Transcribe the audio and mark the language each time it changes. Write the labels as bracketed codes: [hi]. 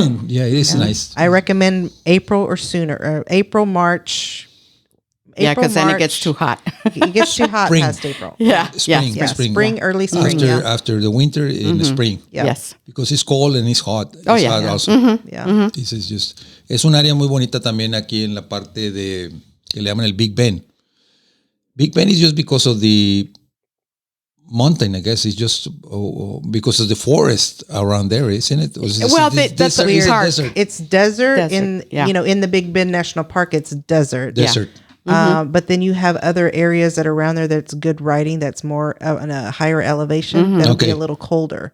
[en] Yeah, it is nice. I recommend April or sooner, or April, March. Because then it gets too hot. It gets too hot past April. Spring, early spring. After the winter in the spring. Yeah. Yes. Because it's cold and it's hot. Oh, it's yeah. hot also. Yeah. [es] Es un área muy bonita también aquí en la parte que le llaman el Big Ben. [en] Big Ben is just because of the mountain, I guess. It's just because of the forest around there, isn't it? That's weird. It's desert. In the Big Bend National Park. It's desert. Desert. But then you have other areas that are around there that's good riding, that's more in a higher elevation, that'll be a little colder.